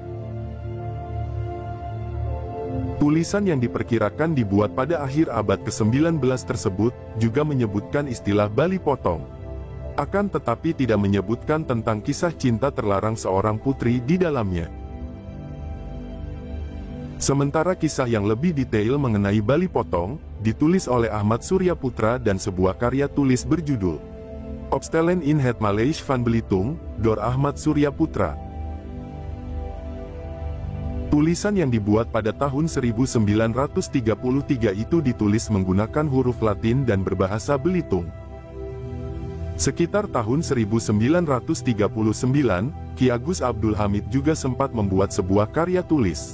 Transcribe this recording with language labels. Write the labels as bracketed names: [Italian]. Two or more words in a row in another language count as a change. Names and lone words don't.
[Indonesian] Tulisan yang diperkirakan dibuat pada akhir abad ke-19 tersebut, juga menyebutkan istilah Bali Potong. Akan tetapi tidak menyebutkan tentang kisah cinta terlarang seorang putri di dalamnya. Sementara kisah yang lebih detail mengenai Bali Potong, ditulis oleh Ahmad Surya Putra dan sebuah karya tulis berjudul Opstellen in het Maleis van Belitung, door Ahmad Surya Putra. Tulisan yang dibuat pada tahun 1933 itu ditulis menggunakan huruf Latin dan berbahasa Belitung. Sekitar tahun 1939, Ki Agus Abdul Hamid juga sempat membuat sebuah karya tulis.